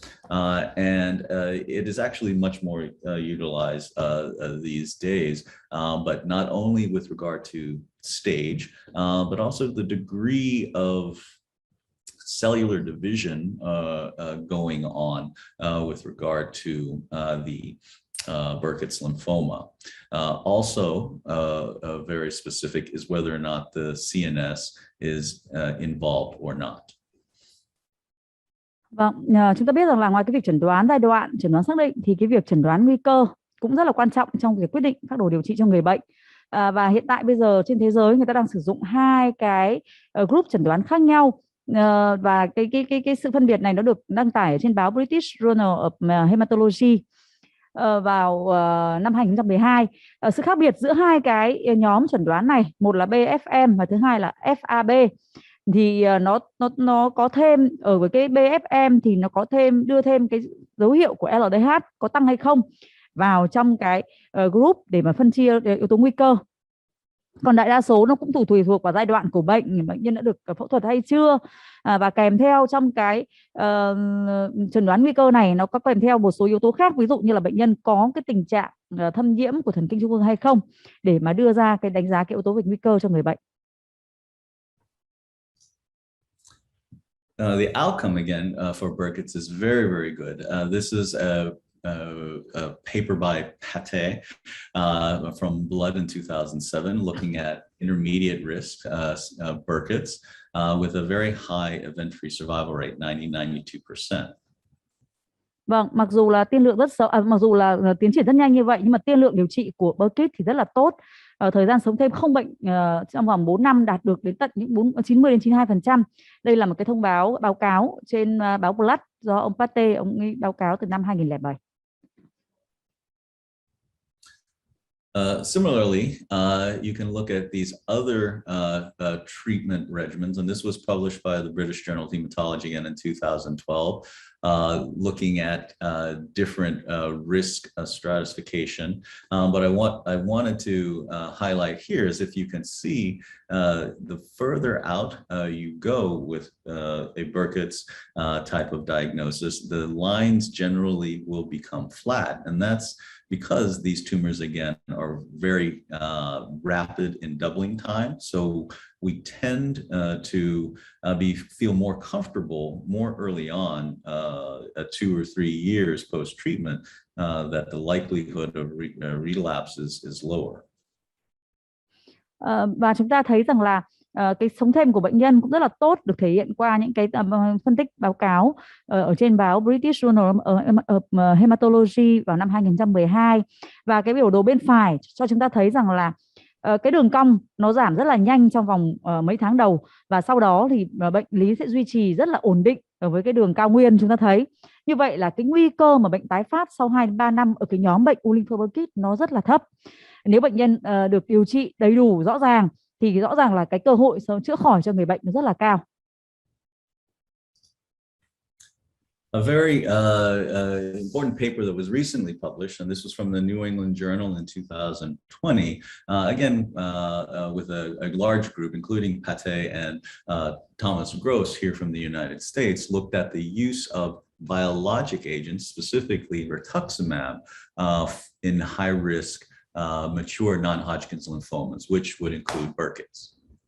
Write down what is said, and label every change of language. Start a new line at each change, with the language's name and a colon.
English: It is actually much more utilized these days, but not only with regard to stage, but also the degree of cellular division going on with regard to the Burkitt's lymphoma. Also, very specific is whether or not the CNS is involved or not.
Vietnamese: Vâng, chúng ta biết rằng là ngoài cái việc chẩn đoán giai đoạn, chẩn đoán xác định thì cái việc chẩn đoán nguy cơ cũng rất là quan trọng trong việc quyết định phác đồ điều trị cho người bệnh. Và hiện tại bây giờ trên thế giới người ta đang sử dụng hai cái group chẩn đoán khác nhau. Và cái sự phân biệt này nó được đăng tải ở trên báo British Journal of Hematology vào năm 2012. Sự khác biệt giữa hai cái nhóm chẩn đoán này, một là BFM và thứ hai là FAB, thì nó có thêm ở với cái BFM thì nó có đưa thêm cái dấu hiệu của LDH có tăng hay không vào trong cái group để mà phân chia yếu tố nguy cơ. Còn đại đa số nó cũng tùy thuộc vào giai đoạn của bệnh nhân đã được phẫu thuật hay chưa, và kèm theo trong cái chẩn đoán nguy cơ này nó có kèm theo một số yếu tố khác, ví dụ như là bệnh nhân có cái tình trạng thâm nhiễm của thần kinh trung ương hay không, để mà đưa ra cái đánh giá cái yếu tố về nguy cơ cho người bệnh.
English: The outcome again for Burkitt's is very, very good. This is a paper by Pate from Blood in 2007, looking at intermediate risk Burkitt's with a very high event-free survival rate, 90-92%.
Vietnamese: Vâng, mặc dù là tiên lượng rất xấu, mặc dù là tiến triển rất nhanh như vậy, nhưng mà tiên lượng điều trị của Burkitt thì rất là tốt. Thời gian sống thêm không bệnh trong vòng 4 năm đạt được đến tận những 90-92%. Đây là một cái báo cáo trên báo Blood do ông Pate, ông ấy báo cáo từ năm 2007.
English: Similarly, you can look at these other treatment regimens, and this was published by the British Journal of Hematology again in 2012, looking at different risk stratification. But I wanted to highlight here is if you can see the further out you go with a Burkitt's type of diagnosis, the lines generally will become flat, and that's because these tumors again are very rapid in doubling time. So we tend to feel more comfortable more early on, 2 or 3 years post-treatment, that the likelihood of relapse is lower.
Vietnamese: Và chúng ta thấy rằng là cái sống thêm của bệnh nhân cũng rất là tốt, được thể hiện qua những cái phân tích báo cáo ở trên báo British Journal of Hematology vào năm 2012. Và cái biểu đồ bên phải cho chúng ta thấy rằng là cái đường cong nó giảm rất là nhanh trong vòng mấy tháng đầu, và sau đó thì bệnh lý sẽ duy trì rất là ổn định ở với cái đường cao nguyên chúng ta thấy. Như vậy là cái nguy cơ mà bệnh tái phát sau 2-3 năm ở cái nhóm bệnh u lympho Burkitt nó rất là thấp. Nếu bệnh nhân được điều trị đầy đủ rõ ràng thì rõ ràng là cái cơ hội chữa khỏi cho người bệnh nó rất là cao.
English: A very important paper that was recently published, and this was from the New England Journal in 2020, again with a large group, including Pate and Thomas Gross here from the United States, looked at the use of biologic agents, specifically rituximab, in high-risk mature non-Hodgkin's lymphomas, which would include Burkitt's.